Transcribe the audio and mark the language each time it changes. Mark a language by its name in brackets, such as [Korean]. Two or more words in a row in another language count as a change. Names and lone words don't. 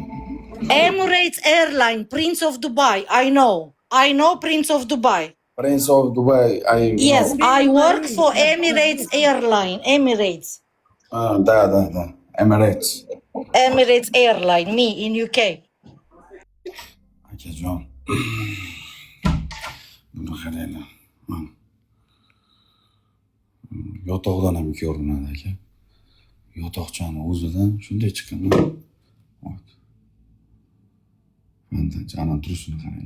[English] Emirates airline, Prince of Dubai. I know Prince of Dubai. Prince of Dubai, Yes, I work for Emirates airline. Emirates. Da. Emirates. Emirates airline, me in UK. [Uzbek] Akajon. Buni qaranglar. Yotoqdan ham ko'rinadi aka. Yotoqchani o'zidan shunday chiqqan. Mana janon turishini qaranglar.